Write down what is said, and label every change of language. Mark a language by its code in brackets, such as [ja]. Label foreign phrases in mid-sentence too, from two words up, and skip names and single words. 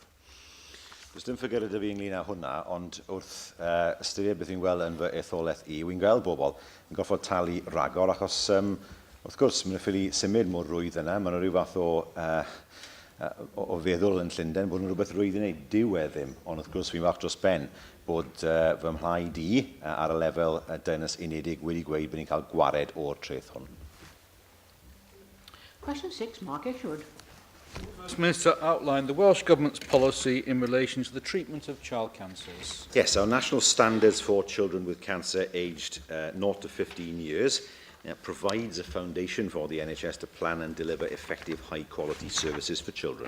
[cy] Does dim ffigur ydy fi ynglyn â hwnna, ond wrth ystyried beth i'n gweld yn fy etholaeth i, wy'n gweld bobl yn goffod talu ragor, achos wrth gwrs, mae'n ffili symud mor rwydd yna, mae'n rhyw fath o feddwl yn Llundain bod yn rhywbeth rwydd i wneud. Dyw e ddim, ond wrth gwrs fi'n falch dros ben bod fy mhlaid i ar y lefel Deyrnas Unedig wedi gweud bod ni'n cael gwared o'r treth hwn. [en] Question 6, Mark Ashwood. First Minister outlined the Welsh Government's policy in relation to the treatment of child cancers. Yes, our national standards for children with cancer aged 0 to 15 years provides a foundation for the NHS to plan and deliver effective high-quality services for children.